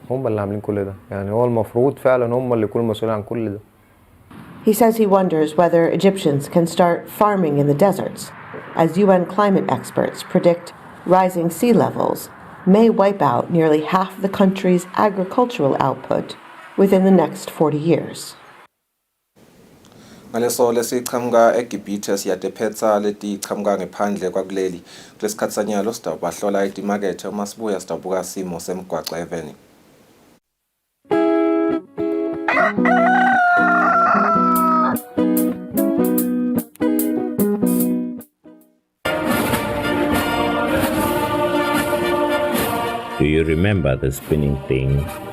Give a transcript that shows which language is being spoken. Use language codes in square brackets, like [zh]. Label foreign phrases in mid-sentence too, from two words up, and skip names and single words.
[en] He says he wonders whether Egyptians can start farming in the deserts, as UN climate experts predict rising sea levels may wipe out nearly half the country's agricultural output within the next 40 years. [ss] Ngaleso lesiqhamuka eGibhithe siyadephetha leti qhamuka ngephandle kwakuleli kulesikhathi sanyalo sidabahlola itimakethe uma sibuya sidabuka simo semgwaqo eveni. [en] Do you remember the spinning thing?